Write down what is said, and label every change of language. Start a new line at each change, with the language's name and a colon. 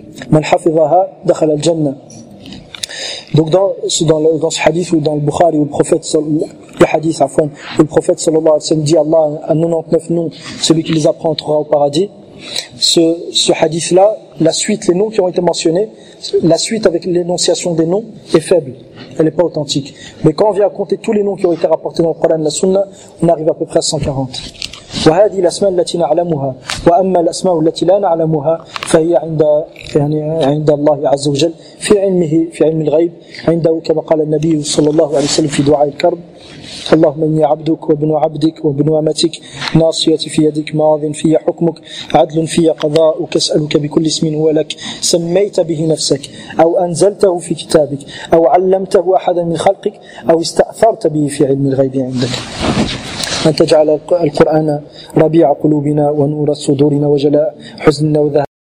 Arabic: من حفظها دخل الجنة
French: Donc dans ce hadith ou dans le Bukhari ou le prophète sallallahu alayhi wa sallam dit Allah à 99 noms celui qui les apprend entrera au paradis ce hadith là La suite, les noms qui ont été mentionnés, la suite avec l'énonciation des noms est faible. Elle n'est pas authentique. Mais quand on vient à compter tous les noms qui ont été rapportés dans le Coran, la Sunna, on arrive à peu près à 140.
Arabic: وهذه الأسماء التي نعلمها وأما الأسماء التي لا نعلمها فهي عند يعني عند الله عز وجل في علمه في علم الغيب عنده كما قال النبي صلى الله عليه وسلم في دعاء الكرب اللهم إني عبدك وابن عبدك وابن أمتك ناصية في يدك ماض في حكمك عدل في قضاءك أسألك بكل اسم هو لك سميت به نفسك أو أنزلته في كتابك أو علمته أحدا من خلقك أو استأثرت به في علم الغيب عندك أن تجعل القرآن ربيع قلوبنا ونور صدورنا وجلاء حزننا وذهاب